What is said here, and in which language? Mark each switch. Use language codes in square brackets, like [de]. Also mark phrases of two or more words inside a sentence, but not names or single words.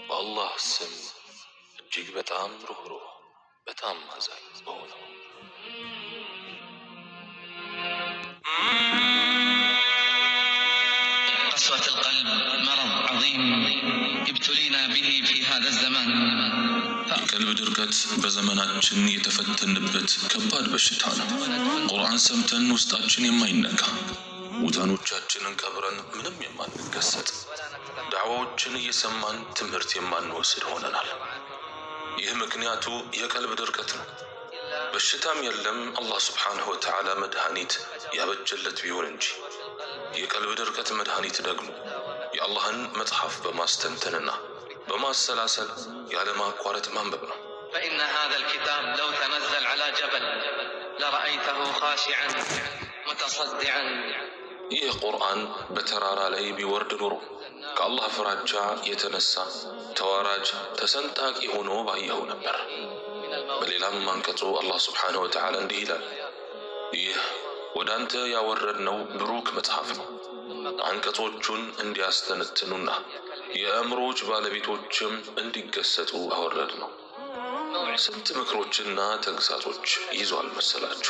[am] በአላህ ስም እጅግ በጣም ሩህሩህ በጣም አዛኝ በሆነው [ar] قسوة القلب مرض عظيم ابتلينا به في هذا الزمان [am] የቀልብ ድርቀት በዘመናችን የተፈተንበት ከባድ በሽታ ነው። ቁርአን ሰምተን ውስጣችን የማይነካ ሙታኖቻችንን ቀብረን ምንም የማንከሰት ዳዕዋዎችን እየሰማን ትምህርት የማንወስድ ሆነናል። ይህ ምክንያቱ የቀልብ ድርቀት ነው። በሽታም የለም አላህ [ar] سبحانه وتعالى [am] መድኃኒት ያበጀለት ቢሆን እንጂ። የቀልብ ድርቀት መድኃኒት ደግሞ የአላህን መጽሐፍ በማስተንተንና በማሰላሰል ያለማቋረጥ ማንበብ ነው። [ar] فإن هذا الكتاب لو تنزل على جبل لرأيته خاشعا متصدعا [am] ይህ ቁርአን በተራራ ላይ ቢወርድ ኑሮ ከአላህ ፍራቻ የተነሳ ተዋራጅ ተሰንጣቂ ሆኖ ባየኸው ነበር። በሌላም አንቀጹ አላህ [ar] سبحانه وتعالى [am] እንዲህ ይላል፣ ይህ ወደ አንተ ያወረድነው ብሩክ መጽሐፍ ነው። አንቀጾቹን እንዲያስተነትኑና የአእምሮች ባለቤቶችም እንዲገሰጡ አወረድ ነው። ስንት ምክሮችና ተግሳጾች ይዟል መሰላችሁ?